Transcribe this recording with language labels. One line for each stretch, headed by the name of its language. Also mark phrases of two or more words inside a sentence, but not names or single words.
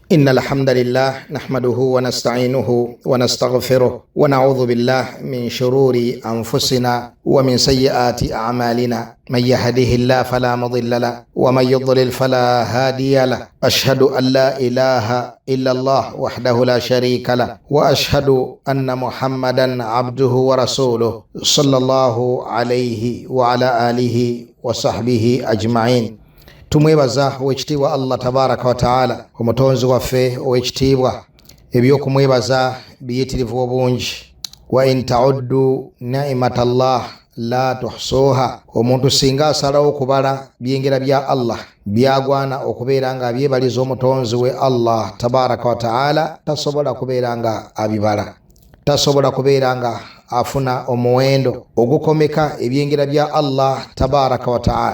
Arabic: إن الحمد لله نحمده ونستعينه ونستغفره ونعوذ بالله من شرور أنفسنا ومن سيئات أعمالنا من يهده الله فلا مضل له ومن يضلل فلا هادي له أشهد أن لا إله إلا الله وحده لا شريك له وأشهد أن محمدا عبده ورسوله صلى الله عليه وعلى آله وصحبه أجمعين.
Ganda: Tumwebaza owekitiibwa Allah
Arabic: تبارك وتعالى
Ganda: omutonzi waffe owekitiibwa. Ebyokumwebaza biyitirivu obungi.
Arabic: وإن تعدوا نعمة الله لا تحصوها.
Ganda: Omuntu singa asalawo okubala byengera bya Allah byagwana okubeera nga abyebaliza omutonzi we Allah
Arabic: تبارك وتعالى,
Ganda: tasobola kubeera nga abibala, tasobola kubeera nga afuna omuwendo ogukomeka ebyengera bya Allah
Arabic: تبارك وتعالى.